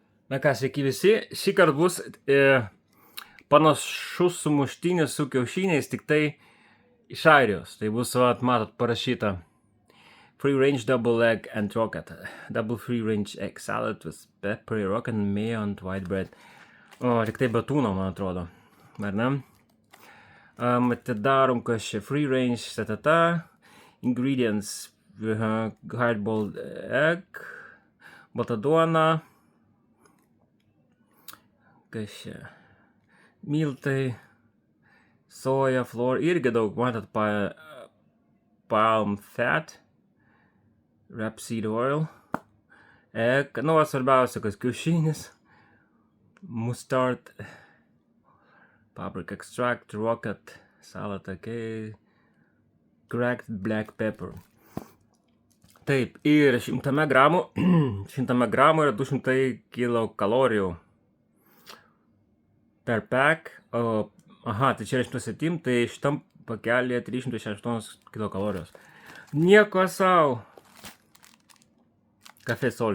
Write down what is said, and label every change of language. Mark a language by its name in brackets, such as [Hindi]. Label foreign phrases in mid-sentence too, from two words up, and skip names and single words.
[Lithuanian] Na ką, sveiki visi, šį kartą bus panašus sumuštinis su kiaušiniais, tik tai iš Airijos. Tai bus, matot, parašyta [English] Free range double egg and rocket. Double free range egg salad with peppery rocket and mayo and white bread. [Lithuanian] O, tik tai betūno, man atrodo. Ar ne? Atidarom, kas čia [English] free range, ingredients, hard-boiled egg, [Lithuanian] balta duona, kas čia, miltai, [English] soja, flour, [Lithuanian] irgi daug, matot, [English] palm fat, rapeseed oil, egg, [Lithuanian] nu, svarbiausia, kas kiaušinis, [English] mustard, paprika extract, rocket, salad, okay, cracked black pepper. [Lithuanian] Taip, ir 100 gramų, 100 gramų yra 200 kilokalorijų [English] per pack. [Lithuanian] Aha, tai čia yra 107, tai šitam pakelėje 368 kilokalorijos. Nieko sau. Cafe Sol.